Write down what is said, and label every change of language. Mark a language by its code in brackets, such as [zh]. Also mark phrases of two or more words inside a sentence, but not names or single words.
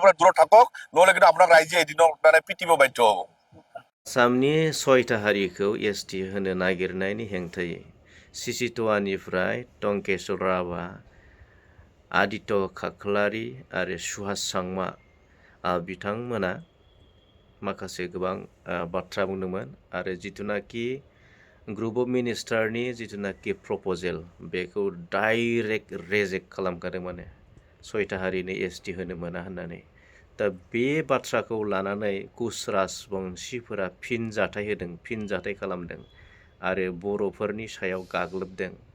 [as] পৰা দূৰত থাকক নহলে কিন্তু আপোনাক ৰাইজে এদিনৰ মানে পিটিব বাধ্য হ'ব [brx] आसामनि 6টা हारिखौ एसटि होनो नागिरनायनि हेंथायै सिसिटवानिफ्राय टंकेश्वर राभा आदित्य खाख्लारि आरो सुहास सांमा बिथांमोना माखासे गोबां बाथ्रा बुंदोंमोन आरो जिथुनाखि [en] group of [brx] मिनिस्टारनि जिथुनाखि प्रप'जेल बेखौ [en] direct reject [brx] खालामखादों माने 6टा हारिनो एसटि होनो मोना होननानै दा बे बाथ्राखौ लानानै कुच राजबंशीफोरा फिनजाथाय होदों फिनजाथाय खालामदों आरो बर'फोरनि सायाव गाग्लोबदों